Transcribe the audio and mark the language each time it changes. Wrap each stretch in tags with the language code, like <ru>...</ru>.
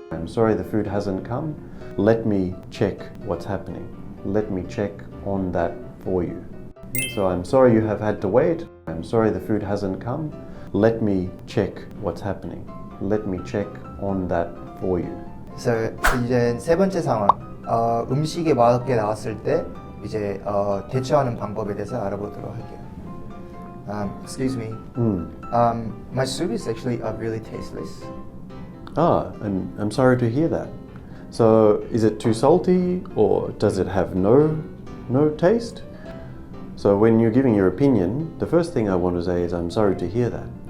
<en>I'm sorry the food hasn't come. Let me check what's happening. Let me check on that for you. Yeah, so I'm sorry you have had to wait. I'm sorry the food hasn't come. Let me check what's happening. Let me check on that for you.</en> <ko>그래서 이제 세 번째 상황, 음식이 맛없게 나왔을 때 이제 대처하는 방법에 대해서 알아보도록 할게요.</ko> <en>Excuse me. My soup is actually really tasteless. I'm sorry to hear that. So is it too salty or does it have no taste? So when you're giving your opinion, the first thing I want to say is I'm sorry to hear that.</en>